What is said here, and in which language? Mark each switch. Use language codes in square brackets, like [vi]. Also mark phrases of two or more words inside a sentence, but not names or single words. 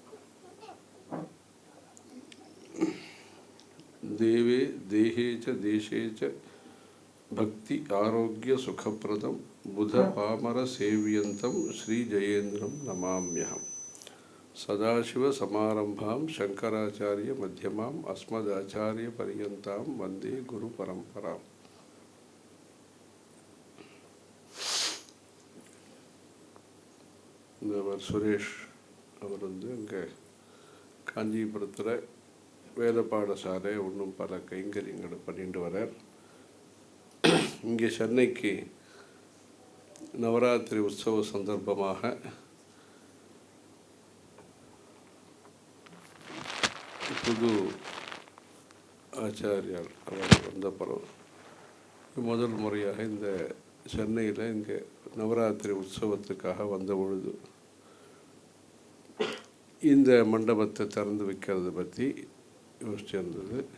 [sa] देवे देहे च देशे च भक्ति आरोग्य सुखप्रदं बुध पामर सेव्यन्तं श्री जयेन्द्रं नमाम्यहम्. सदाशिव समारंभां शंकराचार्य मध्यमाम् अस्मदाचार्य पर्यन्तां वन्दे गुरु परम्पराम्. [ta] சுரேஷ் அவர் இங்கே காஞ்சிபுரத்தில் வேத பாடசாலை இன்னும் பல கைங்கரியங்களை பண்ணிட்டு வரார். இங்கே சென்னைக்கு நவராத்திரி உற்சவ சந்தர்ப்பமாக புது ஆச்சாரியார் அவர் வந்த பிறகு முதல் முறையாக இந்த சென்னையில் இங்கே நவராத்திரி உற்சவத்துக்காக வந்த பொழுது இந்த மண்டபத்தை திறந்து வைக்கிறத பற்றி யோசிச்சிருந்தது.